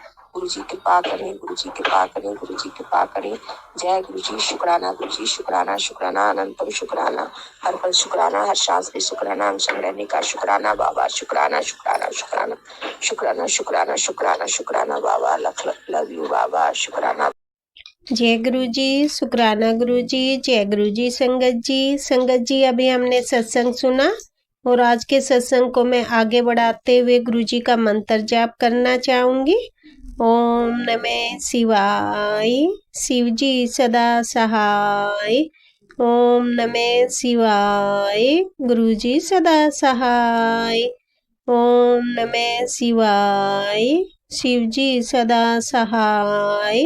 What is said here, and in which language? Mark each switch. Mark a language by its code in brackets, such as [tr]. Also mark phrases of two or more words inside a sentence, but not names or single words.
[hi] गुरु जी कृपा करें, गुरु जी कृपा करें, गुरु जी कृपा करें। जय गुरु जी, शुक्राना गुरु जी, शुक्राना शुक्राना अनंतम शुक्राना, हर पल शुक्राना, हर सांस पे शुक्राना, हम संग रहने का शुक्राना बाबा, शुक्राना शुक्राना शुक्राना शुक्राना शुक्राना शुक्राना शुक्राना बाबा, लख लख [en] love you [hi] बाबा, शुक्राना। जय गुरु जी, शुक्राना गुरु जी, जय गुरु जी। संगत जी अभी हमने सत्संग सुना और आज के सत्संग को मैं आगे बढ़ाते हुए गुरु जी का मंत्र जाप करना चाहूंगी। ओम नमः शिवाय, शिव जी सदा सहाय। ओम नमः शिवाय, गुरु जी सदा सहाय। ओम नमः शिवाय, शिव जी सदा सहाय।